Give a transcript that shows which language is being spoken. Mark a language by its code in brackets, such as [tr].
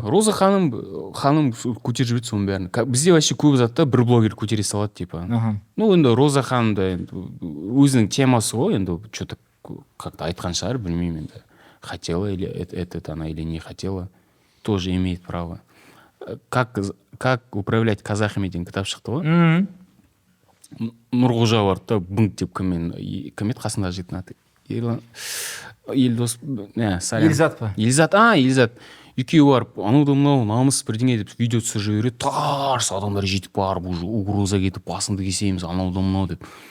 [kk] Роза ханым көтеріп жіберді соның бәрін. Бізде вообще көп затта бір блогер көтере салады, типа. Ну, енді Роза ханымда өзінің темасы ғой, енді что-то как-то айтқан шығар, білмеймін енді. [ru] Хотела или это она или не хотела, тоже имеет право. Как управлять казахами [kk] деген кітап шықты ғой. Нұрғожа бар да, бұнг деп кім еді қасында жігіттің аты? Елдос, Елзат па? Елзат. Екеуі барып, анау мынау намыс бірдеңе деп видео түсіріп жібереді, тарс адамдар жетіп барып, уже угроза кетіп, басыңды кесеміз, анау мынау деп.